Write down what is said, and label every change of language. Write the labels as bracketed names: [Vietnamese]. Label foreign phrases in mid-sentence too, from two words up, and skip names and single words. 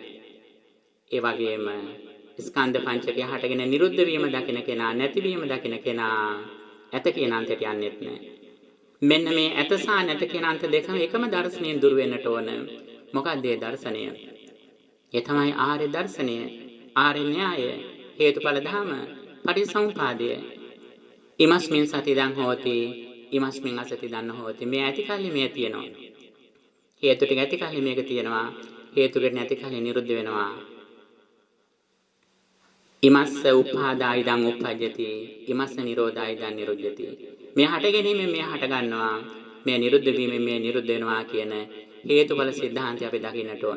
[Sinhala] ඒ වගේම ස්කන්ධ පංචකයේ හටගෙන නිරුද්ධ වීම දකින කෙනා, නැතිවීම දකින කෙනා ඇත කියන අන්තයට යන්නේත් නැහැ. මෙන්න මේ ඇත සහ නැත කියන අන්ත දෙකම එකම දර්ශනයෙන් දුර වෙන්නට ඕන. මොකක්ද ඒ දර්ශනය? ඒ තමයි ආර්ය දර්ශනය, ආර්ය න්‍යාය, හේතුඵල ධම, පටිච්චසමුපාදය. [Pali] ඉමස්මින් සතිදං හෝති, ඉමස්මින් අසති දන්න හෝති. [Sinhala] මේ ඇති කල්ලි මේ තියෙනවා. හේතු ටික ඇති කල්ලි මේක තියෙනවා. හේතු ටික නැති කල්ලි නිරුද්ධ වෙනවා. [Pali] ඉමස්ස උපාදායිදං උපජ්ජති ඉමස්ස නිරෝධායිදං නිරුද්ධති. [Sinhala] මේ හට ගැනීමෙන් මේ හට ගන්නවා, මේ නිරුද්ධ වීමෙන් මේ නිරුද්ධ වෙනවා කියන හේතුඵල සිද්ධාන්තය අපි දකින්නට ඕන.